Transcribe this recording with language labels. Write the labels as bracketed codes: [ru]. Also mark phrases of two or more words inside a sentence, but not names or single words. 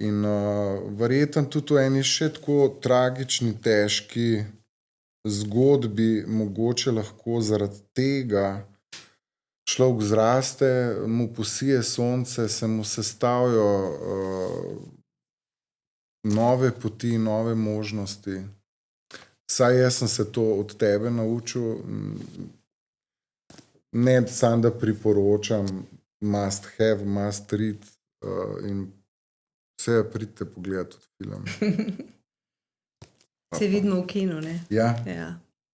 [sl] In verjetno tudi v eni še tako tragični, težki zgodbi, mogoče lahko zaradi tega človek zraste, mu posije sonce, se mu sestavijo nove poti, nove možnosti. Saj jaz sem se to od tebe naučil. Ne samo, da priporočam, [en] must have, must read [sl] in vse pridite pogledati film. Se vidimo v kinu, ne? Ja. Ja.